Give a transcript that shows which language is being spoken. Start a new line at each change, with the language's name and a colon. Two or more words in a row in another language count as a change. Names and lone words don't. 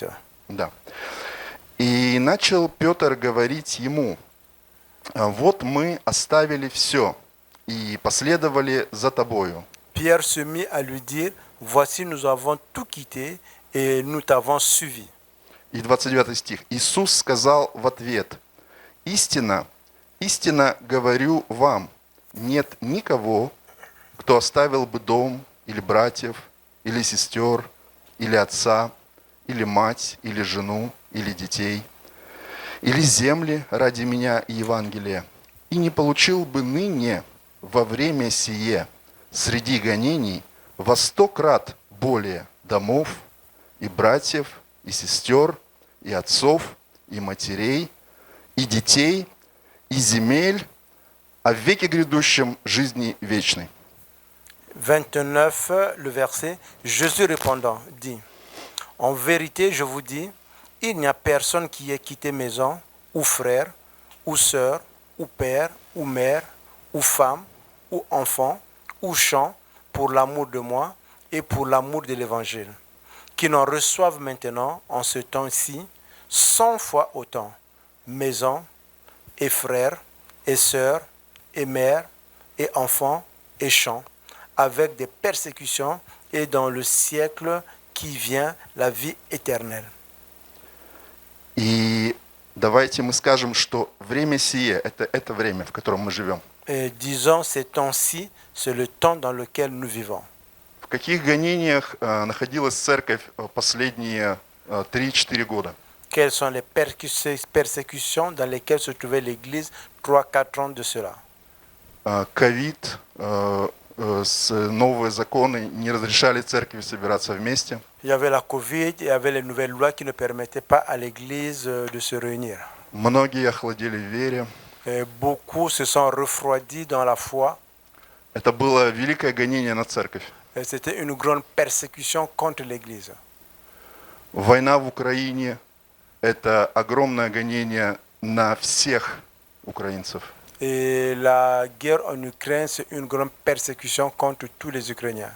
Russian: Да. «И начал Петр говорить ему, вот мы оставили все и последовали за тобою.
French: Pierre se mit à lui dire, voici nous avons tout quitté et nous t'avons suivi.
Russian: И 29 стих. Иисус сказал в ответ: истинно, истинно говорю вам, нет никого, кто оставил бы дом, или братьев, или сестер, или отца, или мать, или жену, или детей, или земли ради меня и Евангелия, и не получил бы ныне во время сие среди гонений во 100 крат более домов и братьев, и сестер, и отцов, и матерей, и детей, и земель, а в веке грядущем жизни вечной.
French: 29, le verset, Jésus répondant dit, en vérité, je vous dis, il n'y a personne qui ait quitté maison, ou frère, ou sœur, ou père, ou mère, ou femme, ou enfant, ou champ, pour l'amour de moi et pour l'amour de l'Évangile, qui n'en reçoivent maintenant, en ce temps-ci, 100 fois autant, maison, et frères, et sœurs, et mères, et enfants, et champs, avec des persécutions, et dans le siècle qui vient, la vie éternelle.
Russian: И давайте мы скажем, что время сие – это время, в котором мы живем.
French: Et disons, ces temps-ci, c'est le temps dans lequel nous vivons.
Russian: В каких гонениях находилась церковь последние 3-4 года?
French: Quelles sont les persécutions dans lesquelles se trouvait l'Église 3-4 ans de cela?
Russian: Ковид, новые законы не разрешали церкви собираться вместе.
French: Il y avait la Covid, il y avait les nouvelles lois qui ne permettaient pas à l'Église de se réunir.
Russian: Многие охладели в вере.
French: Et beaucoup se sont refroidis dans la foi.
Russian: Это было великое гонение на церковь.
French: Et c'était une grande persécution contre l'Église.
Russian: Война в Украине – это огромное гонение на всех украинцев.
French: Et la guerre en Ukraine, c'est une grande persécution contre tous les Ukrainiens.